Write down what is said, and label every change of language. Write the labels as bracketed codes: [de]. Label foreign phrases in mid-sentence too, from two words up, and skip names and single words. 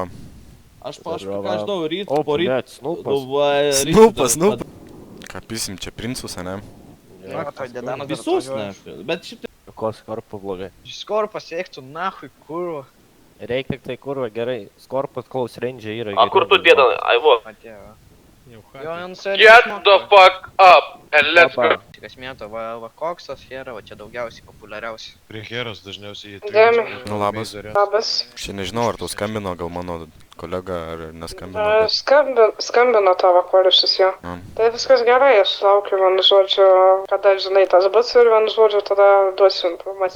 [lt] Aš pažinau, ryt, po ryt. [ru] Блядь, Снупас. [lt] Snupas. Ką pisim čia princus, ane? Visus, ne. Bet šiaip tai... Ko skorpo blogai? Skorpas, eik tu, nahui, kurva. Reikia tik tai kurva gerai. Skorpas [en] close range [lt] yra. A kur tu dėda, aivo? Atėjo. [en] Get the fuck up and let's go. [lt] Kas mėto, va koksas, hera, va čia daugiausiai populiariausiai. Prie heros dažniausiai Nu labas. Labas. Aš nežinau, ar tau skambino, gal mano kolega ar neskambino. Skambino tavo koliusis jo. Tai viskas gerai, aš laukiu, vienu žodžiu, kada žinai tas bus ir vienu žodžiu tada duosiu informaciją.